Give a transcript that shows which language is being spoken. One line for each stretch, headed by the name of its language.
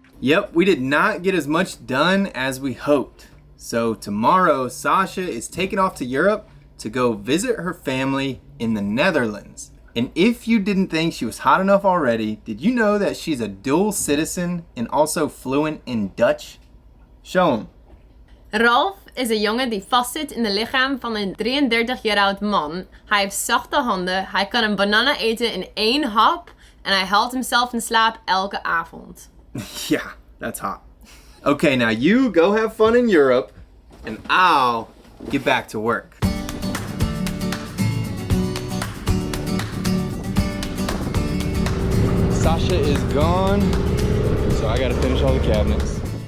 English: Yep, we did not get as much done as we hoped. So tomorrow, Sasha is taking off to Europe to go visit her family in the Netherlands. And if you didn't think she was hot enough already, did you know that she's a dual citizen and also fluent in Dutch? Show him.
Dutch: Rolf is een jongen die vastzit in het lichaam van een 33 jaar oud man. Hij heeft zachte handen, hij kan een
English: banana
Dutch: eten in 1 hap en hij haalt
English: himself
Dutch: in slaap elke avond.
English: Yeah, that's hot. Okay, now you go have fun in Europe, and I'll get back to work. Sasha is gone, so I gotta finish all the cabinets.